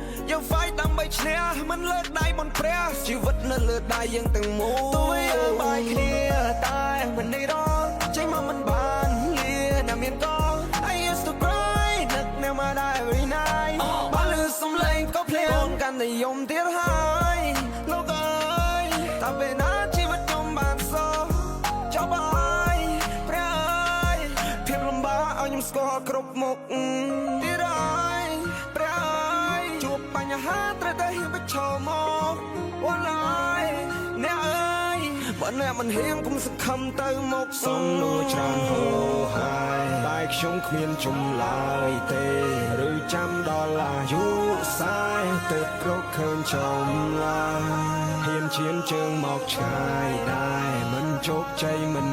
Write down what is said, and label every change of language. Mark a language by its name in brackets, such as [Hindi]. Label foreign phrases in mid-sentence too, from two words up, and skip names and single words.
[Khmer] យើង fight ដើម្បីឈ្នះ មិនលើកដៃមុនព្រះជីវិតនៅលើដៃយើងទាំងមូល។ទោះយើងបែកគ្នាតែមិនន័យរង ចេញមកមិនបានលា ណាមានក៏ [English] I used to cry [Khmer] នឹកអ្នកមកដែរ [English] every night [Khmer] អូបើឮសំឡេងក៏ភ្លាមកូនកាន់តែយំទៀតហើយលោកអើយ តើពេលណាជីវិតខ្ញុំបានសោះ ចប់ហើយ ព្រះអើយ ភាពលំបាកឲ្យខ្ញុំស្គាល់គ្រប់មុខ ទៀតហើយ ព្រះអើយ ជួបបញ្ហាត្រូវតែហ៊ានប្រឈមមក អូនអើយ អ្នកអើយ បើអ្នកមិនហ៊ានកុំសង្ឃឹមទៅមុខសំណួរច្រើនហូរហែ តែខ្ញុំគ្មានចម្លើយទេ ឬចាំដល់អាយុសែ ទើបរកឃើញចម្លើយ ហ៊ានឈានជើងមកឆ្ងាយដែរ មិនជោគជ័យមិន